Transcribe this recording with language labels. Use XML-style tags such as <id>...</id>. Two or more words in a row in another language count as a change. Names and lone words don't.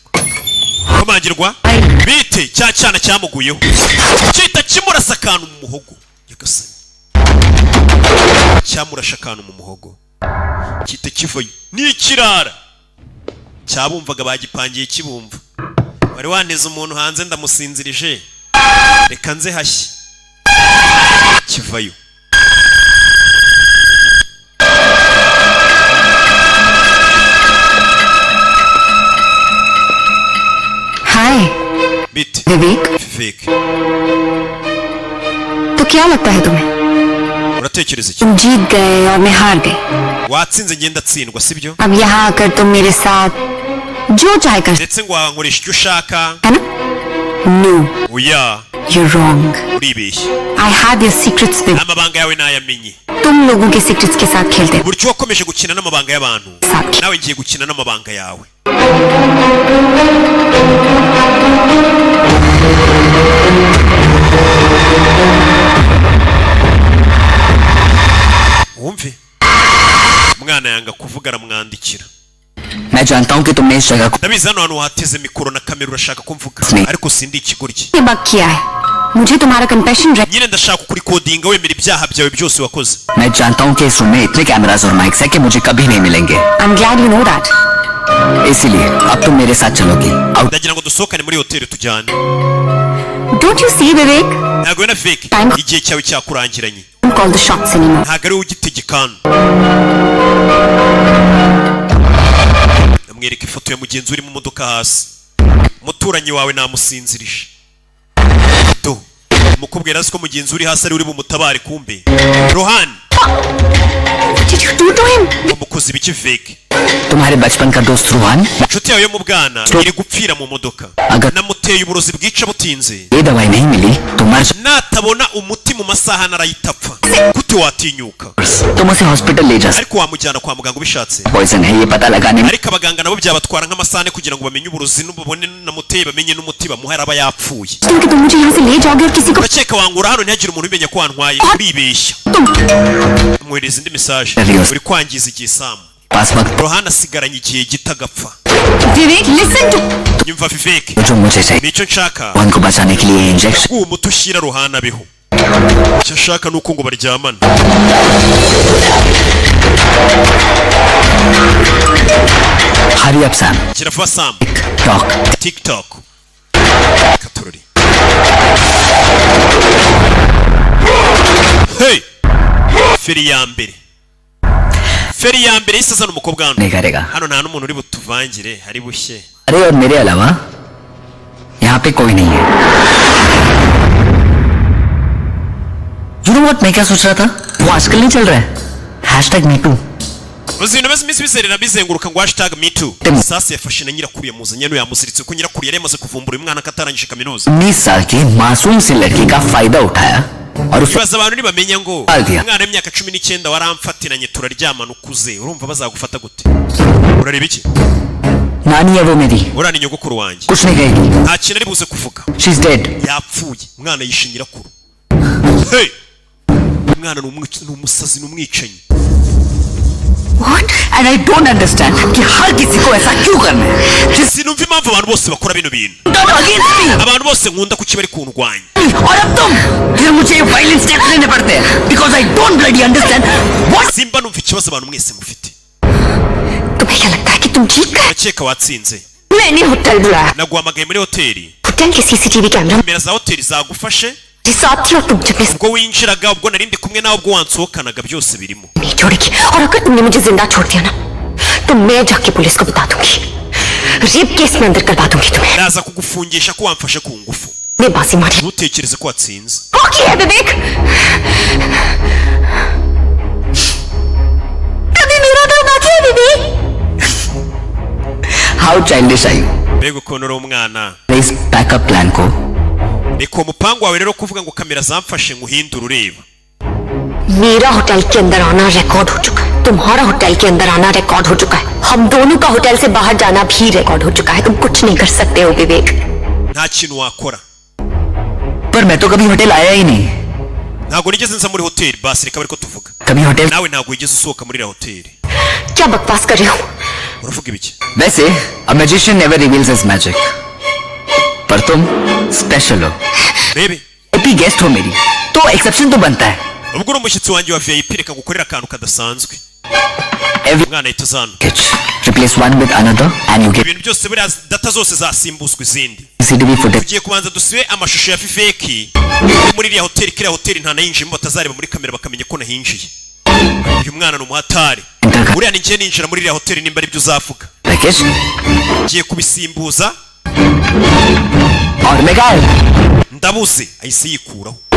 <rw>Komangirwa bite cya cyana cyamuguyeho cyita kimurasa akantu mu muhogo yagasanye cyamurasha akantu mu muhogo cyita kivayo ni ikirara cyabumvaga bagipangiye kibumva. Wari waneze umuntu hanze ndamusinzirije. Reka nze hashye. Kivayo.</rw> <hi>हाय विवेक तो क्या लगता है तुम्हें</hi> <rw>uratekereza iki</rw> <hi>तुम जीत गए और मैं हार गई</hi> <rw>watsinze ngenda tsindwa sibyo</rw> <hi>अब यहाँ आकर तुम मेरे साथ जो चाहे कर</hi> <rw>ndetse ngo wankoresha icyo ushaka</rw> <hi>है ना no</hi> <rw>oya</rw> <en>you're wrong</en> <rw>uribeshye</rw> <en>I had your secrets with</en> <rw>amabanga yawe nayamenye</rw> <hi>तुम लोगों के secrets के साथ खेलते</hi> <rw>buryo wakomeje gukina n'amabanga y'abantu nawe ngiye gukina n'amabanga yawe wumve umwana yanga kuvuga aramwandikira</rw> <hi>मैं जानता हूं कि तुमने इस जगह को</hi> <rw>ndabizi hano hantu hateze mikoro na kamera urashaka ko mvuga ariko sindi ikigoryi</rw> <hi>ये बग किया है मुझे तुम्हारा कंपेशन</hi> <rw>nyine ndashaka kurikodinga wemera ibyaha byawe byose wakoze</rw> <hi>मैं जानता हूं कि इस रूम में इतने कैमरास और माइक्स हैं कि मुझे कभी नहीं मिलेंगे</hi> <en>I'm glad you know that</en> <hi>इसीलिए अब तुम मेरे साथ चलोगी</hi> <rw>ndagira ngo dusohokane muri hoteli tujyane</rw> <en>Don't you see Vivek</en> <rw>ntago na Vivek igihe cyawe cyakurangiranye</rw> <en>Don't call the shots anymore</en> <rw>ntago ari ugitegekana namwereka ifoto ya mugenzi uri mu modoka hasi umuturanyi wawe namusinzirije do mukubwira ko mugenzi uri hasi ari uri bumutabare kumbe Rohan</rw> <en>Did you do to him</en> <rw>umukozi biki Vivek</rw> <hi>तुम्हारे बचपन का दोस्त रोहन</hi> <rw>inshuti yawe yo mu bwana iri gupfira mu modoka namuteye uburozi bwica butinze</rw> <hi>ये दवाई नहीं मिली तो मर</hi> <rw>natabona umuti mu masaha narayitapfa gute watinyuka</rw> <hi>तुम उसे हॉस्पिटल ले जा</hi> <rw>ariko wamujyana kwa muganga ubishatse</rw> <hi>पॉइजन है ये पता लगाने में</hi> <rw>ariko abaganga nabo byabatwara nk'amasane kugira ngo bamenye uburozi n'ubone namuteye bamenye n'umuti bamuha araba yapfuye</rw> <hi>कि तुम मुझे यहाँ से ले जाओगे और किसी को</hi> <rw>ndakeka wangura hano ntihagire umuntu umenya ko wantwaye uribeshya mwohereza indi message uri kwangiza igihe Sam Rohan asigaranye igihe gito agapfa</rw> <en>Vivek listen to</en> <rw>nyumva Vivek</rw> <hi>जो मुझे चाहिए</hi> <rw>nicyo nshaka</rw> <hi>रोहन को बचाने के लिए इंजेक्शन</hi> <rw>uwo muti ushyira Rohan abeho icyo ashaka nuko ngo baryamana</rw> <en>Hurry up Sam</en> <rw>kiravuba Sam TikTok katururi hey feri ya mbere isa zana umukobwa hano</rw> <hi>नहीं करेगा</hi> <rw>hano nta n'umuntu uri butuvangire hari bushye</rw> <hi>अरे और मेरे अलावा यहाँ पे कोई नहीं है</hi> <en>You know what</en> <hi>मैं क्या सोच रहा था वो आजकल नहीं चल रहा है #MeToo</hi> <rw>uzino bese misi biserera bizenguruka ngo #MeToo sasa yafashe na nyirakuru yamuzanye no yamuziritse ko nyirakuru yari yamaze kuvumbura umwana katarangije kaminuza</rw> <hi>19 साल की मासूम सी लड़की का फायदा उठाया और उसे</hi> <rw>baza abantu nibamenya ngo umwana w'imyaka 19 waramfatiranye turaryamana ukuze urumva bazagufata gute urareba iki</rw> <hi>नानी है वो मेरी</hi> <rw>urani nyogokuru wanjye</rw> <hi>कुछ नहीं कहेगी</hi> <rw>nta kintu ari buze kuvuga</rw> <en>she's dead</en> <rw>yapfuye umwana yishe nyirakuru hey umwana ni umusazi n'umwicanyi</rw> <en>What? And I don't understand</en> <hi>कि हर किसी को ऐसा क्यों करना है</hi> <rw>sinumva impamvu abantu bose bakora bino bintu abantu bose nkunda kuki bari kundwanya</rw> <hi>और अब तुम फिर मुझे ये</hi> <en>violent steps</en> <hi>लेने पड़ते हैं</hi> <en>because I don't bloody understand what</en> <rw>simba numva ikibazo abantu mwese mufite</rw> <hi>तुम्हें क्या लगता है कि तुम जीत गए</hi> <rw>ndakeka watsinze</rw> <hi>मैंने होटल बुलाया</hi> <rw>naguhamagaye muri hoteli</rw> <hi>होटल के</hi> <en>CCTV camera</en> <rw>kamera za hoteli zagufashe</rw> <hi>साथ थी और तुम जब</hi> <rw>ubwo winjiraga ubwo narindi kumwe nawe ubwo wansohokanaga byose birimo</rw> <hi>नहीं छोड़ेगी और अगर तुमने मुझे जिंदा छोड़ दिया ना तो मैं जाके पुलिस को बता दूंगी रेप केस में अंदर करवा दूंगी तुम्हें</hi> <rw>naza kugufungisha ko wamfashe ku ngufu</rw> <hi>मैं बाजी मारी</hi> <rw>ntutekereze ko watsinze</rw> <hi>ओके है विवेक अभी मेरा घर बाकी है विवेक</hi> <en>how childish are you</en> <rw>mbega ukuntu uri umwana</rw> <en>please back up plan को</en> <rw>reka umupangu wawe rero kuvuga ngo kamera zamfashe nguhindura ureba</rw> <hi>मेरा होटल के अंदर आना रिकॉर्ड हो चुका है तुम्हारा होटल के अंदर आना रिकॉर्ड हो चुका है हम दोनों का होटल से बाहर जाना भी रिकॉर्ड हो चुका है तुम कुछ नहीं कर सकते हो विवेक</hi> <rw>nta kintu wakora</rw> <hi>पर मैं तो कभी होटल आया ही नहीं</hi> <rw>ntabwo nigeze nza muri hoteli basi reka bari ko tuvuga</rw> <hi>कभी होटल</hi> <rw>nawe ntabwo wigeze usohoka muri iriya hoteli</rw> <hi>क्या बकवास कर रहे हो</hi> <rw>uravuga ibiki</rw> <en>वैसे a magician never reveals his magic</en> <hi>पर तुम स्पेशल हो</hi> <rw>rebe</rw> <hi>VIP गेस्ट हो मेरी तो एक्सेप्शन तो बनता है</hi> <rw>ubwo uri umushyitsi wanjye wa VIP reka ngukorera akantu kadasanzwe umwana ahita azana</rw> <en>replace one with another and you get</en> <rw>ibintu byose buriya data zose zasimbuzwa izindi</rw> <en>CCTV footage.</en> <rw>tugiye kubanza dusibe amashusho ya Viveki muri iriya hoteli, kiriya hoteli nta nayinjiyemo batazareba muri kamera bakamenya ko nahinjiye. Uyu mwana ni umuhatari, buriya ni njye ninjira muri iriya hoteli nimba ari byo uzavuga. Ngiye kubisimbuza ndabuze ahise yikuraho.</rw>